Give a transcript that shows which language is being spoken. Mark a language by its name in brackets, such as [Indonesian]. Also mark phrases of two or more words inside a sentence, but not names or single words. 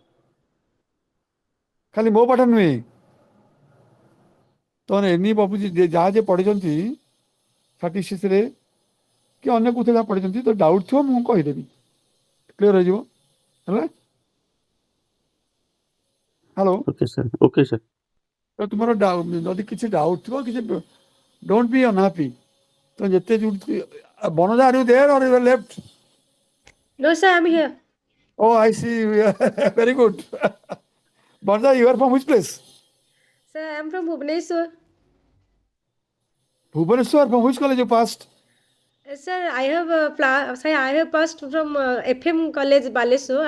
[Odia] ଖାଲି ମୋ ପାଠ ନୁହେଁ, ତୁମର ଏନି ଭାବୁଛି ଯାହା ଯିଏ ପଢ଼ିଛନ୍ତି ଷ୍ଟାଟିଷ୍ଟିକ୍ସରେ କି ଅନ୍ୟ କେଉଁଥିରେ ଯାହା ପଢ଼ିଛନ୍ତି, ତ ଡାଉଟ୍ ଥିବ ମୁଁ କହିଦେବି, କ୍ଲିୟର୍ ହେଇଯିବ। ହେଲା, ହ୍ୟାଲୋ। [English] okay sir, okay sir. [Odia] ତ ତୁମର ଯଦି କିଛି ଡାଉଟ୍ ଥିବ, କିଛି [English] don't be unhappy. [Odia] ତ ଯେତେ [English] ବନଜା are you there or you left? No, sir, I'm here. Oh, I see. Very good. Banja, you are from which place? Sir, I'm from Bhubaneswar. Bhubaneswar. From which college you passed? Sir, I have I have passed from FM College, Baleswar.